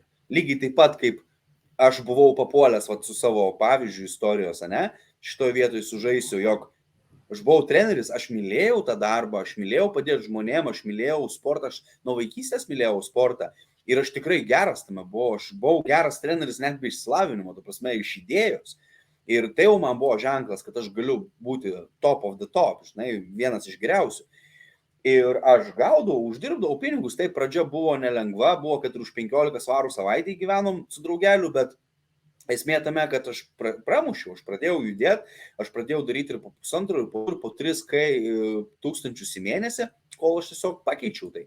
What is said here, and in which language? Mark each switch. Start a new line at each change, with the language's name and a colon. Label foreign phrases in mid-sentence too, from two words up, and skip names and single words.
Lithuanian: Lygiai taip pat, kaip aš buvau papuolęs su savo pavyzdžių istorijos, šitoje vietoje sužaisiu, jog aš buvau treneris, aš mylėjau tą darbą, aš mylėjau padėti žmonėm, aš mylėjau sportą, aš nuo vaikystės mylėjau sportą ir aš tikrai geras tame buvau, aš buvau geras treneris net be išsilavinimo, iš idėjos. Ir tai jau man buvo ženklas, kad aš galiu būti
English: top of the top,
Lithuanian: vienas iš geriausių. Ir aš uždirbdavau pinigus, tai pradžia buvo nelengva, buvo, kad už 15 svarų savaitę gyvenom su draugeliu, bet esmė tame, kad aš pramušiau, aš pradėjau judėti, aš pradėjau daryti ir po 1,5 ir po 3 tūkstančius į mėnesį, kol aš tiesiog pakeičiau tai.